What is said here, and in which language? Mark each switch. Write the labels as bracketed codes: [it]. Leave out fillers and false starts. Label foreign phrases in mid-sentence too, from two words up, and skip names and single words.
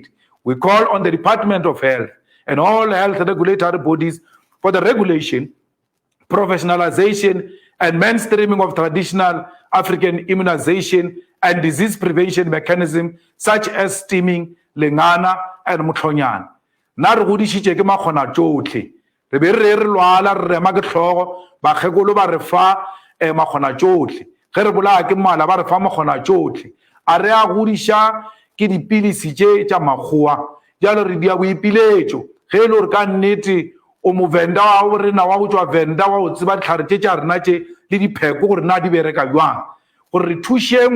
[en] We call on the Department of Health and all health regulatory bodies for the regulation, professionalization, and mainstreaming of traditional African immunization and disease prevention mechanism such as steaming, lengana, and mutlonyana. [tn] Na re godishitse ke makgona tsotlhe re be re lwala re rema ke tlhogo bakgekolo ba re fa makgona tsotlhe ge re bolaya ke mala ba re fa makgona tsotlhe a re a godisha ke dipilisi tša makgowa jalo re dia boipiletšo ge le re ka nnete o movenda wa rena wa go tswa venda wa go tseba ditlhare tša rena tše le dipheko gore na di bereka jwang gore re thušeng